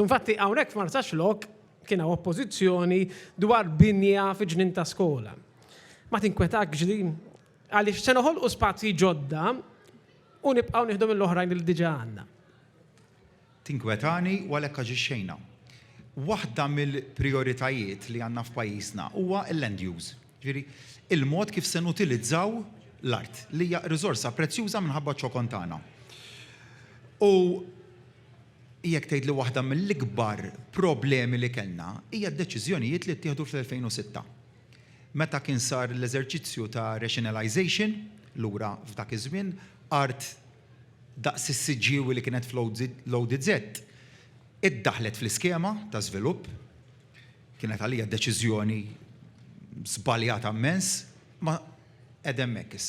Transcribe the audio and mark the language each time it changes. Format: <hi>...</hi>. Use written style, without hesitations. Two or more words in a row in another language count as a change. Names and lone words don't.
<mt>Infatti hawnhekk f'Marsax Lok kien hawn oppożizzjoni dwar binja fi ġnien ta' skola. Ma tinkwetakx din għaliex se noħolqu spazji ġodda u nibqgħu nieħdu mill-oħrajn li diġà għandna. Tinkwetani u għalhekk aġixxejna. Waħda mill-prijoritajiet li għandna f'pajjiżna huwa l-</mt> <en>land use.</en> <mt>Ġifieri, il-mod kif se nutilizzaw l-art li hija riżorsa prezzjuża minħabba ċokon tagħna. U jekk tgħid li waħda mill-ikbar problemi li kellna hija d-deċiżjonijiet li ttieħdu fl-2006. Meta kien sar l-eżerċizzju ta' rationalization lura f'dak iż-żmien art daqs is-siġġiewi li kienet fl-ODZ iddaħlet fl-iskema ta' żvilupp, kienet għalija deċiżjoni żbaljata immens, ma hemmhekk issa.</mt>